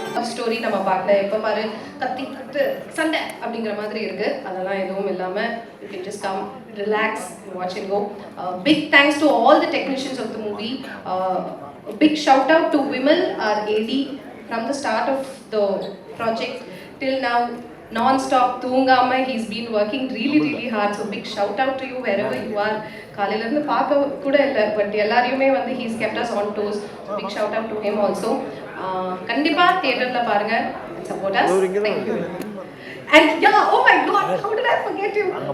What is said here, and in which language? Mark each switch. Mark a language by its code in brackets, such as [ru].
[ta] Story நம்ம பார்க்கல, எப்போ பாரு கத்தி கத்து சண்டை அப்படிங்கிற மாதிரி இருக்கு. அதெல்லாம் எதுவும் இல்லாமல் [en] You can just come relax watch and go. Big thanks to all the technicians of the movie. Big shout out to Vimal, our AD, from the start of the project till now, non-stop [ta] தூங்காம [en] he's been working really hard. So big shout out to you wherever you are. [ta] காலையில இருந்து பார்க்க கூட இல்லை, but எல்லாரையுமே வந்து [en] he's kept us on toes. So big shout out to him also. [ta] கண்டிப்பா தியேட்டர்ல பாருங்க, [en] support us. Thank you. And yeah, oh my god, how did I forget you?